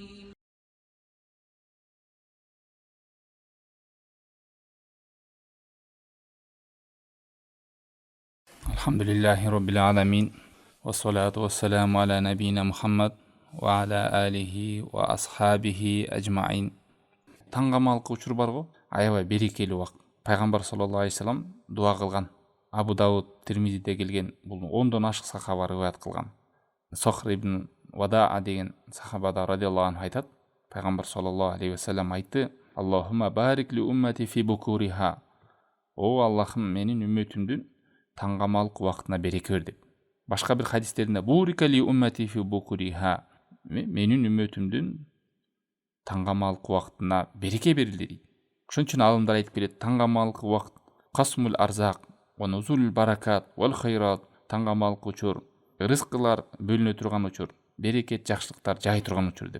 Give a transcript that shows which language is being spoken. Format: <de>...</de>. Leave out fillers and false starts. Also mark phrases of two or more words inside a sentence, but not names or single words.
<ar>الحمد لله رب العالمين والصلاة والسلام على نبينا محمد وعلى آله وأصحابه أجمعين.</ar> <ky>Таңғамалдық учур бар го, аябай берекелүү убакыт. Пайгамбар</ky> <ar>صلى الله عليه وسلم</ar> <ky>дуа кылган. Абу Дауд, Тирмизиде келген, бул 10дон ашык сахаба риваят кылган. Сохр ибн Вадаа деген сахабада</ky> <ar>رضي الله عنه</ar> <ky>айтат, Пайгамбар</ky> <ar>صلى الله عليه وسلم</ar> <ky>айтты:</ky> <ar>"اللهم بارك لأمتي في بكورها."</ar> <ky>О Аллахым, менин үммөтүмдүн таңғамалдық убактына береке бер деп. Башка бир хадистеринде</ky> <ar>بورك لأمتي في بكورها,</ar> <ky>менин үммөтүмдүн таңғамалдық убактына береке берилди дейт. Ошон үчүн алымдар айтып келет, таңғамалдық убакыт</ky> <ar>قسم الأرزاق ونزول البركات والخيرات,</ar> <ky>таңғамалдық учур, рызкылар бөлүнө турган учур, берекет, жакшылыктар жай турган учур деп.</ky>